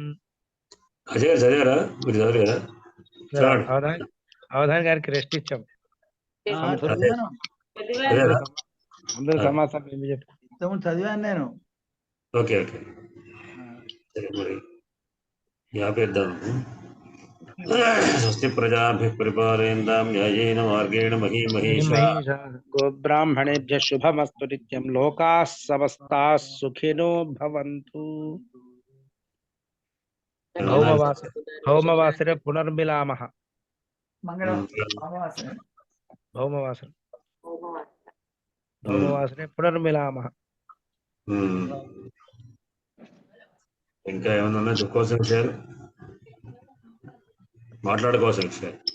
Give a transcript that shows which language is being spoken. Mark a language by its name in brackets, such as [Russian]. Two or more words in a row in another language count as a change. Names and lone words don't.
[Telugu] అవధాని గారికి రెస్ట్ ఇచ్చాం. అందరూ సమాచారం చదివాను నేను. ఓకే సరే మరి యాపేద్దాం. [Sanskrit] స్వస్తి ప్రజాభ్యః పరిపాలయంతాం న్యాయేన మార్గేణ మహీమహీషా. గోబ్రాహ్మణేభ్య శుభమస్తు నిత్యం. లోకాః సమస్తాః సుఖినో భవంతు. భౌమవాసరే పునర్మిలామః. మంగళం అమావాస్య. భౌమవాసరే పునర్మిలామః. [Telugu] ఇంకా ఏమన్నా ఉన్నా చెప్పుకోవాల్సిన విషయాలు, మాట్లాడుకోవాల్సిన విషయాలు?